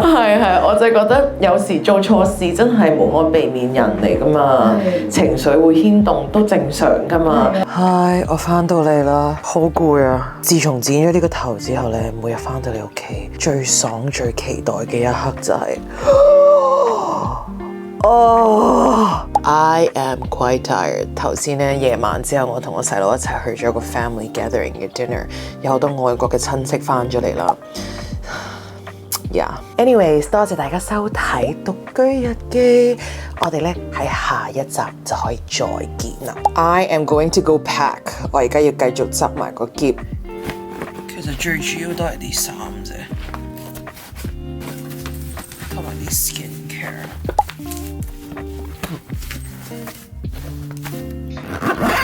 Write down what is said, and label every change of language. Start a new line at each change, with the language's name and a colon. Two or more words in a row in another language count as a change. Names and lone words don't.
Cantonese: 係，我就係覺得有時做錯事真係無可避免人嚟㗎嘛，情緒會牽動都正常㗎嘛。唉，我翻到嚟啦，好攰啊！自從剪咗呢個頭之後咧，每日翻到你屋企，最爽最期待嘅一刻就係、
English: I am quite tired。
Cantonese: 頭先咧夜晚之後，我同我細佬一齊去咗個
English: family gathering
Cantonese: 嘅 dinner， 有好多外國嘅親戚翻咗嚟啦。Anyways， 多謝大家收睇獨居日記，我哋咧喺下一集就可以再見啦。
English: I am going to go pack，
Cantonese: 我而家要繼續執埋個篋。其實最主要都係啲衫啫，同埋啲 skincare。